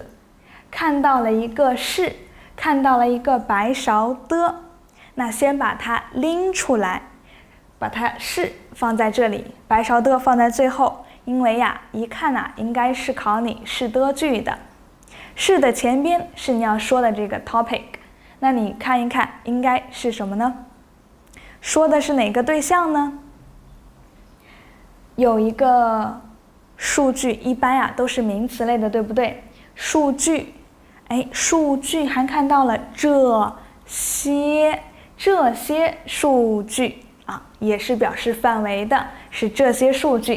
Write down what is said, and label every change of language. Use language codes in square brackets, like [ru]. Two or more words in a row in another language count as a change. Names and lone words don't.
[zh] 看到了一個是，看到了一個白勺的，那先把它拎出來，把它是放在這裡，白勺的放在最後。因為一看應該是考你是的句的，是的前邊是你要說的這個 topic， 那你看一看應該是什麼呢？說的是哪個對象呢？有一個數據，一般都是名詞類的，對不對？數據，數據還看到了這些數據也是表示範圍的，是這些數據。